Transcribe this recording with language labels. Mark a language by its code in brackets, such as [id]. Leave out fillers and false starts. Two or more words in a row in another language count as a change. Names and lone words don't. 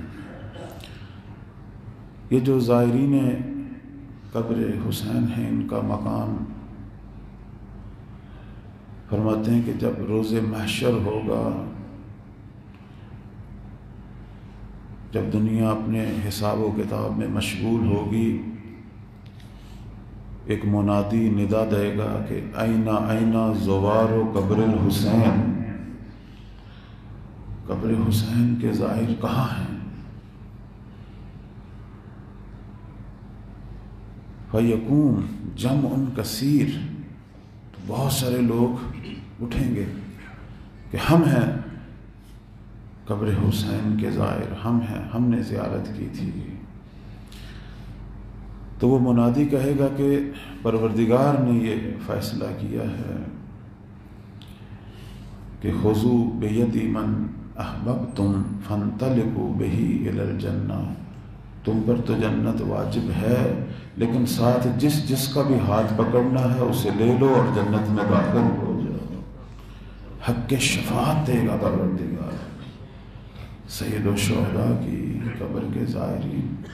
[ur] یہ جو زائرین قبر حسین ہیں ان کا مقام، فرماتے ہیں کہ جب روز محشر ہوگا، جب دنیا اپنے حساب و کتاب میں مشغول ہوگی، ایک منادی ندا دے گا کہ [ar] اینا اینا زوار و قبر الحسین، [ur] قبر حسین کے زائر کہاں ہیں؟ [ar] فیقوم جمع کثیر، [ur] تو بہت سارے لوگ اٹھیں گے کہ ہم ہیں قبر حسین کے زائر، ہم ہیں، ہم نے زیارت کی تھی۔ تو وہ منادی کہے گا کہ پروردگار نے یہ فیصلہ کیا ہے کہ [ar] خذوا بیدی من احببتم فانطلقوا بہ الی الجنہ، [ur] تم پر تو جنت واجب ہے لیکن ساتھ جس کا بھی ہاتھ پکڑنا ہے اسے لے لو اور جنت میں داخل ہو جاؤ۔ حق کے شفاعت دے گا پروردگار سید الشہداء کی قبر کے زائرین۔